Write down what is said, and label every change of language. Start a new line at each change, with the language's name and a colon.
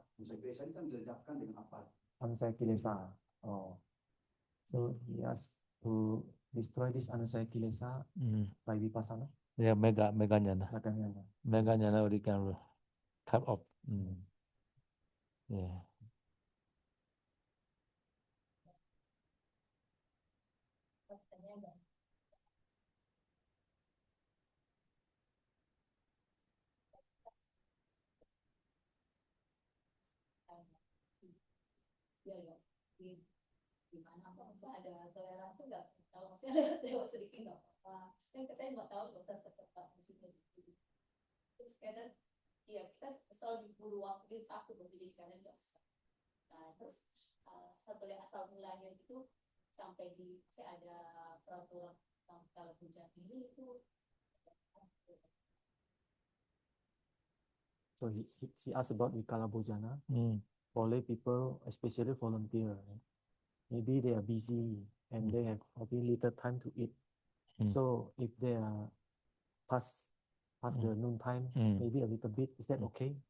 Indonesian: Anusaya kilesa ini kan diledakkan dengan apa? Anusaya kilesa. Oh.
English: So he has to destroy this anusaya kilesa by vipassana. Yeah, mega jnana. Mega jnana already can cut off. Yeah.
Indonesian: Ya, di mana apa maksudnya ada toleransi nggak? Kalau maksudnya lewat sedikit nggak apa-apa. Kan katanya nggak tahu nggak usah seketat di sini. Terus kadang ya kita selalu diburu waktu takut jadi kadang nggak usah. Nah terus satu yang asal mulanya itu sampai saya ada peraturan tentang kalau hujan ini itu.
English: So he asked about Vikala Bhojana. Only people, especially volunteer, maybe they are busy and they have maybe little time to eat. So if they are past the noon time, maybe a little bit, is that okay?